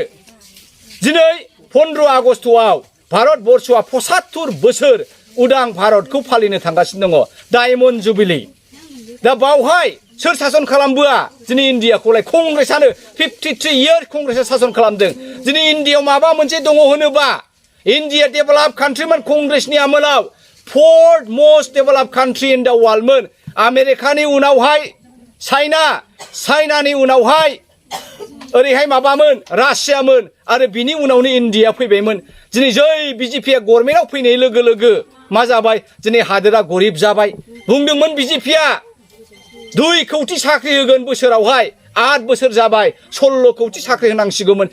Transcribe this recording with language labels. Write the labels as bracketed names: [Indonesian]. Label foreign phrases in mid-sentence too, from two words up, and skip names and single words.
[Bodo] दिनै 15 आगस्टआव भारत बर्षआ 75 बोसोर उदां भारतखौ फालिनो थांगासिनो दङ, डायमन्ड जुबिली। दा बावहाय सोर सासन खालामबोआ? दिनै इन्डियाखौलाय कंग्रेसआनो 53 इयार कंग्रेसआ सासन खालामदों। दिनै इन्डियायाव माबा मोनसे दङ होनोबा इन्डिया [English] develop country-mon [Bodo] कंग्रेसनि आमोलाव, [English] 4th most developed country in the worldमोन। [Bodo] आमेरिकानि उनावहाय चाइनानि उनावहाय ओरैहाय माबामोन रासियामोन आरो बिनि उनावनो इन्डिया फैबायमोन। दिनै जै बिजेपिया गभर्नमेन्टआव फैनाय लोगो लोगो मा जाबाय? दिनै हादोरा गरिब जाबाय। बुंदोंमोन बिजेपिया 2 कौटि साख्रि होगोन बोसोरावहाय, 8 बोसोर जाबाय 16 कौटि साख्रि होनांसिगौमोन।